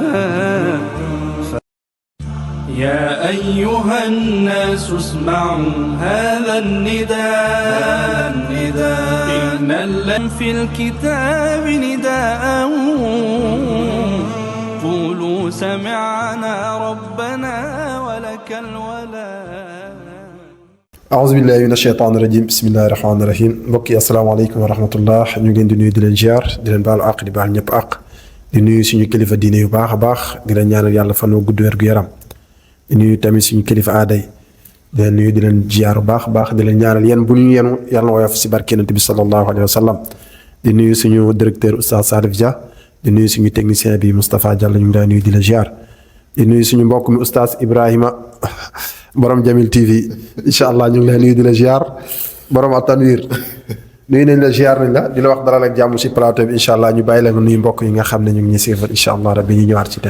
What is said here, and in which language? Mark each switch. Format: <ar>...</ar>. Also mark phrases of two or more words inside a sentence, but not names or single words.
<ar>يا أيها الناس اسمعوا هذا النداء إن الذي في الكتاب نداء قولوا سمعنا ربنا ولك الولاء أعوذ بالله من الشيطان الرجيم بسم الله الرحمن الرحيم</ar> <wo>mbokk yi</wo> <ar>السلام عليكم ورحمة الله</ar> <wo>ñu ngi leen di nuyu di leen ziar di leen baalu àq di baal ñëpp àq di nuyu suñu kilifa diine yu baax a baax di leen ñaanal yàlla fan wu gudd wér gu yaram di nuyu tamit suñu kilifa aaday di leen nuyu di leen ziar bu baax a baax di leen ñaanal yéen bu ñu yenu yàlla na woyof si barke Yonent bi</wo> <ar>صلى الله عليه وسلم</ar> <wo>di nuyu suñu directeur Oustaz Salif Dia di nuyu suñu technicien bi Moustapha Diallo ñu ngi lay nuyu di la ziar di nuyu suñu mbokk mi Oustaz Ibrahima borom Jamil TV</wo> <ar>إن شاء الله</ar> <wo>ñu ngi lay nuyu di la ziar borom Atanwir nuyu nañ la ziar nañ la di la wax dalal ak jàmm si plateau bi</wo> <ar>إن شاء الله</ar> <wo>ñu bàyyi la nga nuyu mbokk yi nga xam ne ñu ngi ñuy siifal</wo> <ar>إن شاء الله ربي</ar> <wo>ñu ñëwaat ci thème.</wo>